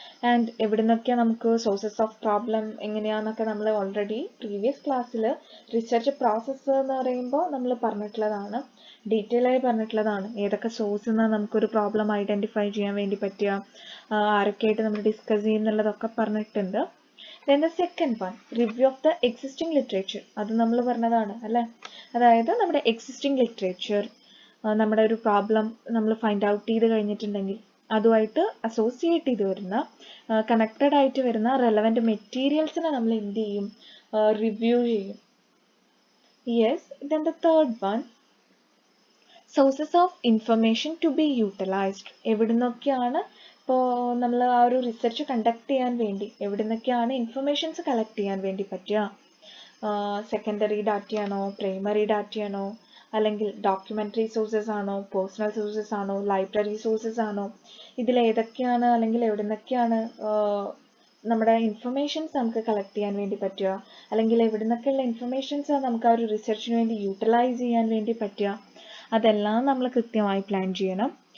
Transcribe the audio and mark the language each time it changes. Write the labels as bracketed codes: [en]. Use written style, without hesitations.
[ml] And എവിടെ നിന്നൊക്കെ നമുക്ക് സോഴ്സസ് ഓഫ് പ്രോബ്ലം എങ്ങനെയാണെന്നൊക്കെ നമ്മൾ ഓൾറെഡി പ്രീവിയസ് ക്ലാസ്സിൽ റിസർച്ച് പ്രോസസ്സ് എന്ന് പറയുമ്പോൾ നമ്മൾ പറഞ്ഞിട്ടുള്ളതാണ്, ഡീറ്റെയിൽ ആയി പറഞ്ഞിട്ടുള്ളതാണ്. ഏതൊക്കെ സോഴ്സിൽ നിന്നാണ് നമുക്കൊരു പ്രോബ്ലം ഐഡൻറ്റിഫൈ ചെയ്യാൻ വേണ്ടി പറ്റുക, ആരൊക്കെയായിട്ട് നമ്മൾ ഡിസ്കസ് ചെയ്യുന്നുള്ളതൊക്കെ പറഞ്ഞിട്ടുണ്ട്. [en] Then the second one, review of the existing literature. [ml] അത് നമ്മൾ പറഞ്ഞതാണ് അല്ലേ? അതായത് നമ്മുടെ എക്സിസ്റ്റിംഗ് ലിറ്ററേച്ചർ, നമ്മുടെ ഒരു പ്രോബ്ലം നമ്മൾ ഫൈൻഡ് ഔട്ട് ചെയ്ത് കഴിഞ്ഞിട്ടുണ്ടെങ്കിൽ അതുമായിട്ട് അസോസിയേറ്റ് ചെയ്ത് വരുന്ന കണക്റ്റഡ് ആയിട്ട് വരുന്ന റെലവൻറ്റ് മെറ്റീരിയൽസിനെ നമ്മൾ എന്ത് ചെയ്യും? റിവ്യൂ ചെയ്യും. [en] Yes, then the third one, sources of information to be utilized. [ml] എവിടെ നിന്നൊക്കെയാണ് ഇപ്പോൾ നമ്മൾ ആ ഒരു റിസർച്ച് കണ്ടക്ട് ചെയ്യാൻ വേണ്ടി എവിടെ നിന്നൊക്കെയാണ് ഇൻഫർമേഷൻസ് കളക്ട് ചെയ്യാൻ വേണ്ടി പറ്റുക? സെക്കൻഡറി ഡാറ്റയാണോ, പ്രൈമറി ഡാറ്റയാണോ, അല്ലെങ്കിൽ ഡോക്യുമെൻ്ററി സോഴ്സസ് ആണോ, പേഴ്സണൽ സോഴ്സസ് ആണോ, ലൈബ്രറി സോഴ്സസ് ആണോ, ഇതിലേതൊക്കെയാണ് അല്ലെങ്കിൽ എവിടെ നിന്നൊക്കെയാണ് നമ്മുടെ ഇൻഫർമേഷൻസ് നമുക്ക് കളക്ട് ചെയ്യാൻ വേണ്ടി പറ്റുക, അല്ലെങ്കിൽ എവിടെ നിന്നൊക്കെയുള്ള ഇൻഫർമേഷൻസ് നമുക്ക് ആ ഒരു റിസർച്ചിന് വേണ്ടി യൂട്ടിലൈസ് ചെയ്യാൻ വേണ്ടി പറ്റുക, അതെല്ലാം നമ്മൾ കൃത്യമായി പ്ലാൻ ചെയ്യണം.